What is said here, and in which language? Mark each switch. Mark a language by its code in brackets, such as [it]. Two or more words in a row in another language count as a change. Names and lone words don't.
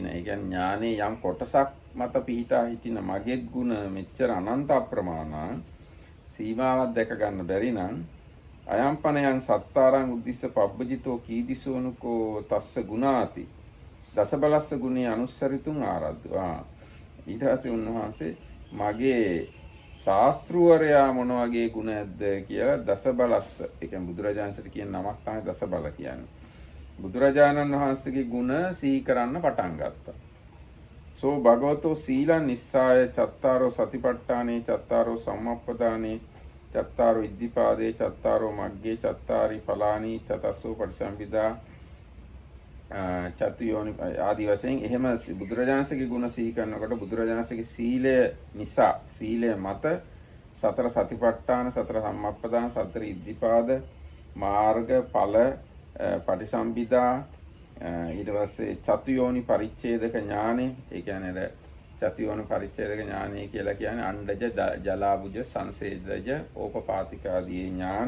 [si] ඒ කියන්නේ ඥානයේ යම් කොටසක් මත පිහිටා සිටින මගේත් ගුණ මෙච්චර අනන්ත අප්‍රමාණ සීමාවක් දැක ගන්න බැරි නම් [pi] අයම්පනයන් සත්තාරං උද්දිස්ස පබ්බජිතෝ කීදිසෝනුකෝ තස්ස ගුණාති දසබලස්ස ගුණේ අනුස්සරිතුන් ආරද්ධවා. [si] ඊට පස්සේ උන්වහන්සේ මගේ ශාස්ත්‍රවරයා මොන වගේ ගුණ ඇද්ද කියලා දසබලස්ස, ඒ කියන්නේ බුදුරජාණන්සේට කියන නමක් තමයි දසබල කියන්නේ. බුදුරජාණන් වහන්සේගේ ගුණ සිහි කරන්න පටන් ගත්තා. [pi] සෝ භගවතෝ සීලං නිස්සාය චත්තාරෝ සතිපට්ඨානේ චත්තාරෝ සම්මප්පදානේ චත්තාරෝ ඉද්ධිපාදේ චත්තාරෝ මග්ගේ චත්තාරි පලානි චතස්සෝ පටිසම්භිදා [si] චතුයෝනි ආදි වශයෙන් එහෙම බුදුරජාණන්සේගේ ගුණ සිහි කරනකොට බුදුරජාණන්සේගේ සීලය නිසා සීලය මත සතර සතිපට්ඨාන සතර සම්මප්පදාන සතර ඉද්ධිපාද මාර්ග ඵල පටිසම්භිදා ඊට පස්සේ චතුයෝනි පරිච්ඡේදක ඥානෙ, ඒ කියන්නේ චතුයෝනි පරිච්ඡේදක ඥානෙ කියලා කියන්නේ අණ්ඩජ ජලාබුජ සංසේදජ ඕපපාතික ආදී ඥාන.